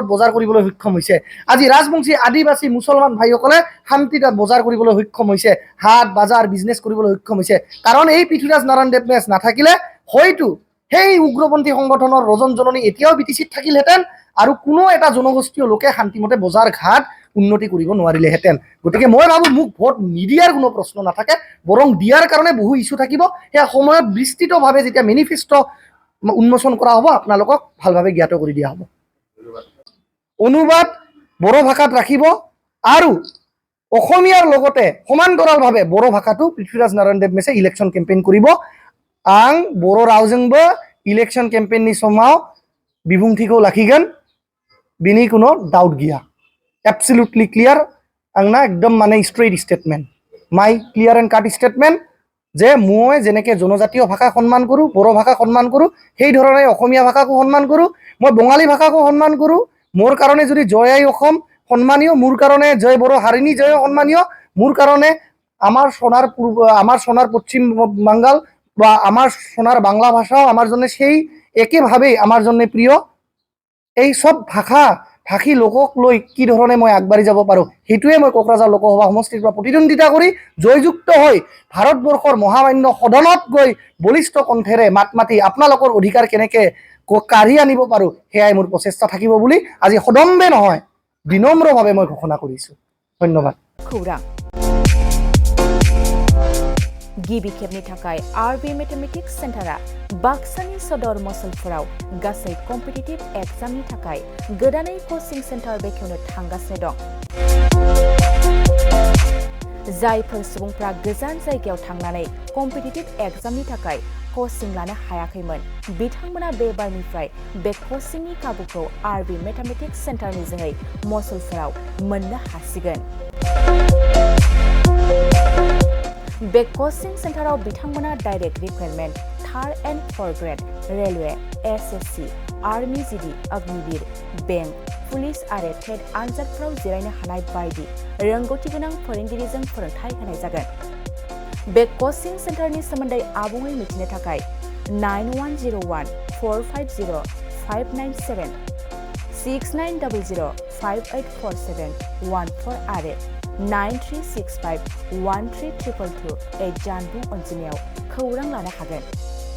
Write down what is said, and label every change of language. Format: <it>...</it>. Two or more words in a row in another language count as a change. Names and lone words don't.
<as>বজাৰ কৰিবলৈ সক্ষম হৈছে আজি ৰাজবংশী আদিবাসী মুছলমান ভাইসকলে শান্তিত বজাৰ কৰিবলৈ সক্ষম হৈছে হাট বাজাৰ বিজনেছ কৰিবলৈ সক্ষম হৈছে কাৰণ এই পৃথ্বীৰাজ নাৰায়ণ দেৱমেছ নাথাকিলে হয়তো সেই উগ্ৰপন্থী সংগঠনৰ ৰজন জননী এতিয়াও BTCত থাকিলহেঁতেন আৰু কোনো এটা জনগোষ্ঠীয় লোকে শান্তিমতে বজাৰ ঘাট উন্নতি কৰিব নোৱাৰিলেহেঁতেন গতিকে মই ভাবো মোক ভোট নিদিয়াৰ কোনো প্ৰশ্ন নাথাকে বৰং দিয়াৰ কাৰণে বহু ইস্যু থাকিব সেই সময়ত বিস্তৃতভাৱে যেতিয়া মেনিফেষ্টো উন্মোচন কৰা হ'ব আপোনালোকক ভালভাৱে জ্ঞাত কৰি দিয়া হ'ব অনুবাদ বড়ো ভাষাত ৰাখিব আৰু অসমীয়াৰ লগতে সমান্তৰালভাৱে বড়ো ভাষাটো পৃথ্বীৰাজ নাৰায়ণ দেৱমেছে ইলেকশ্যন কেম্পেইন কৰিব</as> <brx>आं बर' रावजोंबो इलेक्शन केम्पेइननि समाव बिबुंथिखौ लाखिगोन बिनि कुनो डाउट गैया</brx> <en>absolutely clear</en> <brx>आंना एकदम माने</brx> <en>straight statement my clear and cut statement</en> <as>जे মই যেনেকে জনজাতীয় ভাষা সন্মান কৰো বড়ো ভাষা সন্মান কৰো সেই ধৰণে অসমীয়া ভাষাকো সন্মান কৰো মই বঙালী ভাষাকো সন্মান কৰো মোৰ কাৰণে যদি জয় আই অসম সন্মানীয় মোৰ কাৰণে জয় বড়ো হাৰিনী জয় সন্মানীয় মোৰ কাৰণে</as> <bn>আমাৰ সোনার পশ্চিম বাংগাল বা আমার সোনার বাংলা ভাষাও আমার জন্য সেই একইভাবেই আমার জন্য প্রিয়</bn> <as>এই সব ভাষা ভাষী লোকক লৈ কি ধৰণে মই আগবাঢ়ি যাব পাৰো সেইটোৱে মই কোকৰাঝাৰ লোকসভা সমষ্টিৰ পৰা প্ৰতিদ্বন্দ্বিতা কৰি জয়যুক্ত হৈ ভাৰতবৰ্ষৰ মহামান্য সদনত গৈ বলিষ্ঠ কণ্ঠেৰে মাত মাতি আপোনালোকৰ অধিকাৰ কেনেকৈ কাঢ়ি আনিব পাৰো সেয়াই মোৰ প্ৰচেষ্টা থাকিব বুলি আজি সদম্বে নহয় বিনম্ৰভাৱে মই ঘোষণা কৰিছো ধন্যবাদ</as> <brx>गिबि खेबनि थाखाय आरबि मेथमेटिक्स सेन्टारा बाक्सानि सदर मसलफोराव गासै कम्पिटिटिभ एग्जामनि थाखाय गोदानै कचिं सेन्टार बेखेवनो थांगासिनो दं जायफोर सुबुंफ्रा गोजान जायगायाव थांनानै कम्पिटिटिभ एग्जामनि थाखाय कचिं लानो हायाखैमोन बिथांमोना बे बारनिफ्राय बे कचिंनि खाबुखौ आरबि मेथमेटिक्स सेन्टारनि जोहै मसलफोराव मोननो हासिगोन बे कचिं सेन्टाराव बिथांमोना</brx> <en>direct requirement 3rd and 4th grade railway</en> <brx>एसएससी आर्मी जीडी अग्निवीर बेंक पुलिस आरो टेट आनजादफोराव जिरायनो हानाय बायदि रोंगौथि गोनां फोरोंगिरिजों फोरोंथाय होनाय जागोन बे कचिं सेन्टारनि सोमोन्दै आबुङै मिथिनो थाखाय 9101450597 6900584714 आरो 93651322 जानबुं अनजिमायाव खौरां लानो हागोन</brx>